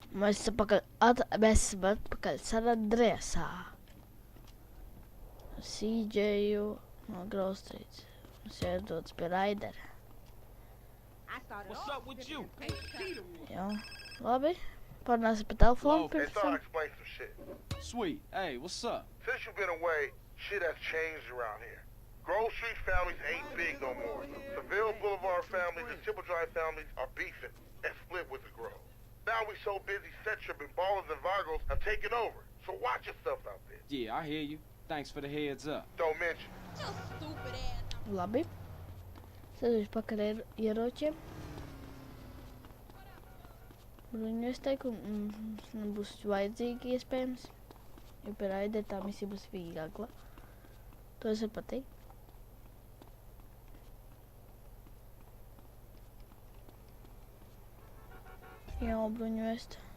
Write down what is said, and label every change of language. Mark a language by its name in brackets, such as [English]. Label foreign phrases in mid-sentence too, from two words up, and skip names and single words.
[Latvian] Mēs esam atpakaļ San Andreasā. CJ'u no Grove Street. Mums jādodas pie Raidera. [English] What's up with you? [Latvian] Jā, labi. Parunāsim pa telefonu [English] Hey, [Latvian] pirms [English] thought [Latvian] tam. [English] I'd explain some shit. Sweet. Hey, what's up? Since you've been away, shit has changed around here. Grove Street families ain't big no more. Seville Boulevard families and Triple Drive families are beefing and split with the Grove. Now we so busy, Centrip and Ballers and Vagos have taken over. So watch your stuff out there. Yeah, I hear you. Thanks for the heads up. Don't mention. [Latvian] Labi. Sēdīšu pakaļ ieročiem. Bruņu ieteikumu mums nebūs vajadzīgi iespējams. Jo pie Raidera tā misija būs vīgākla. To es varu pateikt. Jā, bruņu vest.